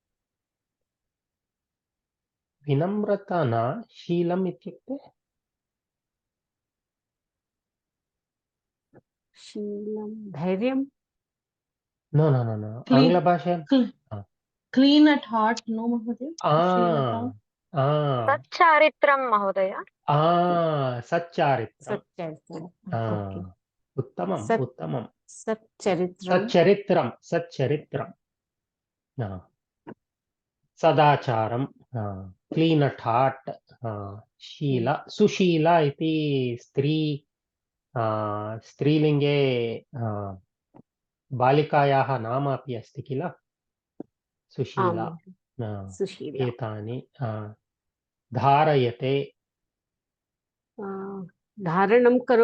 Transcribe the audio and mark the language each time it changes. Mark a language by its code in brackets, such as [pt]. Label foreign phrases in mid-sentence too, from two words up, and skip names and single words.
[sa] विनम्रता न शीलम् इत्युक्ते? शीलम् धैर्यम्? No. आङ्ग्ल भाषा. [en] Clean at heart, [sa] no Mahodaya. सच्चरित्रम् महोदय. सच्चरित्रम् उत्तमम्. सच्चरित्रम् सदाचारम्. [en] Clean at heart. [sa] Sheela. सुशीला इति स्त्री स्त्रीलिङ्गे बालिकायाः नाम अपि अस्ति किल सुशीला एतानि धारयते धारणं